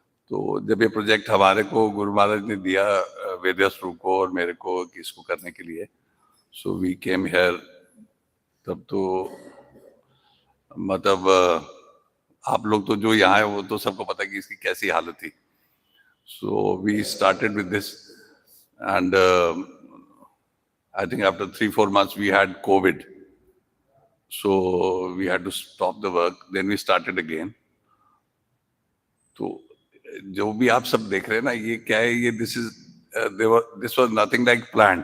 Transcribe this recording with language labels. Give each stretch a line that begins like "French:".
Hindi: तो जब ये प्रोजेक्ट हमारे को गुरु महाराज ने दिया वेदस्वरूप को और मेरे को कि इसको करने के लिए,
English: so we came here,
Hindi: तब तो मतलब आप लोग तो जो यहाँ है वो तो सबको पता है कि इसकी कैसी हालत थी।
English: So we started with this and I think after 3-4 months we had COVID, so we had to stop the work, then we started again.
Hindi: तो जो भी आप सब देख रहे हैं ना, ये क्या है, ये
English: This was nothing like planned.